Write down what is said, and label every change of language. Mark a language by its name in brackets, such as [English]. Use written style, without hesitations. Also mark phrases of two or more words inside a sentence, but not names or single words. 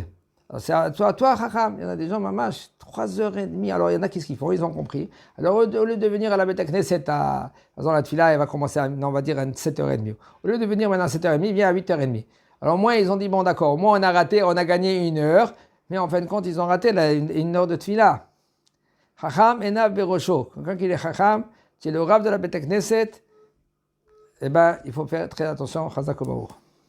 [French] Alors c'est à toi, Chacham. Il y en a des gens, mamash, 3h30. Alors il y en a qui font, ils ont compris. Alors au lieu de venir à la [Hebrew] בית כנסת, [French] par exemple la tefila, elle va commencer on va dire à 7h30. Au lieu de venir maintenant à 7h30, viens à 8h30. Alors moi, ils ont dit, bon d'accord, au moins on a raté, on a gagné 1 heure. Mais en fin de compte, ils ont raté une heure de tefila. [Hebrew] חכם עיניו בראשו. [French] Quand il est chacham, qui est le rab de la [Hebrew] בית כנסת, [French] eh ben, il faut faire très attention. [Hebrew] חזק וברוך.